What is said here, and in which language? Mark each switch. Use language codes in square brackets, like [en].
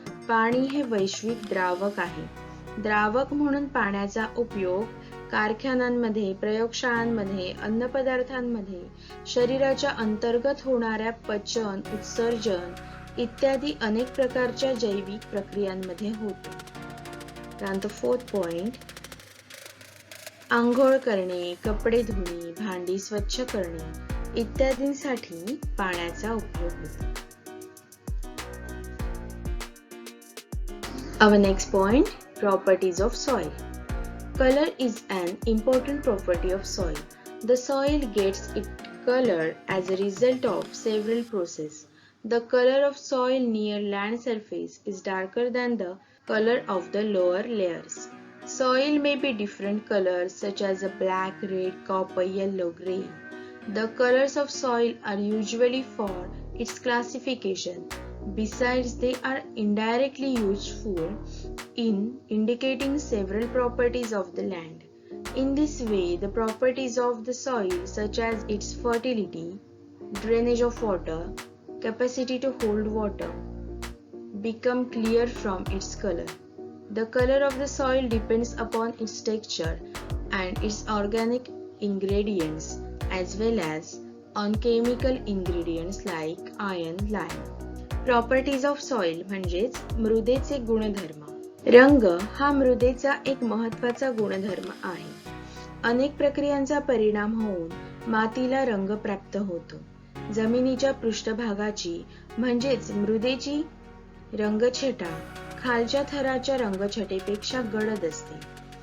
[mr] पाणी हे वैश्विक द्रावक आहे. द्रावक म्हणून पाण्याचा उपयोग कारखान्यांमध्ये, प्रयोगशाळांमध्ये, अन्नपदार्थांमध्ये, शरीराच्या अंतर्गत होणाऱ्या पचन, उत्सर्जन इत्यादी अनेक प्रकारच्या जैविक प्रक्रियांमध्ये होतो. त्यानंतर [en] fourth point, [mr] आंघोळ करणे, कपडे धुणे, भांडी स्वच्छ करणे इत्यादींसाठी पाण्याचा उपयोग होतो. [en] Our next point, properties of soil. Color is an important property of soil. The soil gets its color as a result of several processes. The color of soil near land surface is darker than the color of the lower layers. Soil may be different colors such as a black, red, copper, yellow, gray. The colors of soil are usually for its classification. Besides, they are indirectly useful in indicating several properties of the land. In this way, the properties of the soil such as its fertility, drainage of water, capacity to hold water, become clear from its color. The color of the soil depends upon its texture and its organic ingredients as well as on chemical ingredients like iron, lime. Properties of soil [mr] म्हणजेच मृदेचे गुणधर्म. रंग हा मृदेचा एक महत्त्वाचा गुणधर्म आहे. अनेक प्रक्रियांचा परिणाम होऊन मातीला रंग प्राप्त होतो. जमिनीच्या पृष्ठभागाची म्हणजेच मृदेची रंगछटा खालच्या थराच्या रंगछटेपेक्षा गडद असते.